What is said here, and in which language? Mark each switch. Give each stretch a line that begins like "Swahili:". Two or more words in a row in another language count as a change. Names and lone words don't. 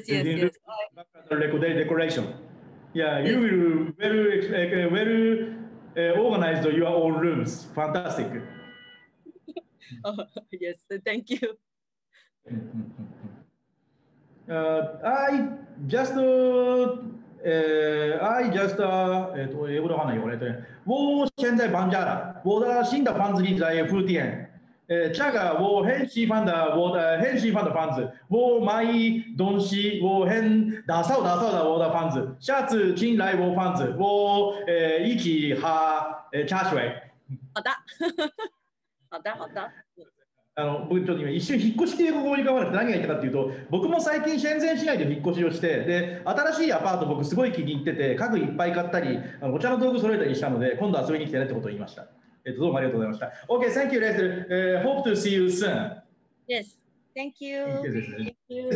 English: Decoration. Yeah, you will well organized your own rooms. Fantastic. Yes, thank you. I just
Chinese: 我现在搬家了，我的新的房子里在福建。这个我很喜欢的，很喜欢的房子。我买东西，我很打扫的我的房子。下次进来我房子，我一起喝茶水。好的，好的。
Japanese: 僕ちょっと今一瞬引っ越しっていう語に変わるって何が言ったかっていうと、僕も最近深セン市内で引っ越しをして、で新しいアパート僕すごい気に入ってて、家具いっぱい買ったり、お茶の道具揃えたりしたので、今度遊びに来てねってことを言いました。どうもありがとうございました。
English: Okay, thank you, Rachel. Hope to see you soon. Yes, thank you. Thank you.